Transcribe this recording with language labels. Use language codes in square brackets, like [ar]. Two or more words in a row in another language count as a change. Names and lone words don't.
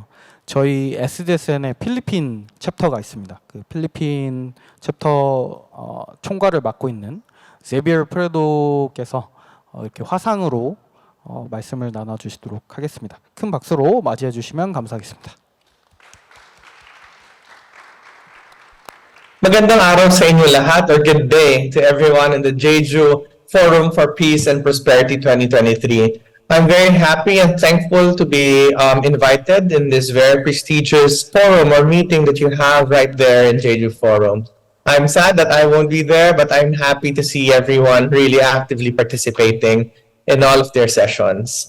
[ko] 저희 SDSN에 필리핀 챕터가 있습니다. 그 필리핀 챕터 총괄을 맡고 있는 제비엘 프레도께서 이렇게 화상으로 말씀을 나눠주시도록 하겠습니다. 큰 박수로 맞이해 주시면 감사하겠습니다. [tl] Magandang araw sa inyo lahat, [en] or good day to everyone in the Jeju Forum for Peace and Prosperity 2023. I'm very happy and thankful to be invited in this very prestigious forum or meeting that you have right there in Jeju Forum. I'm sad that I won't be there, but I'm happy to see everyone really actively participating in all of their sessions.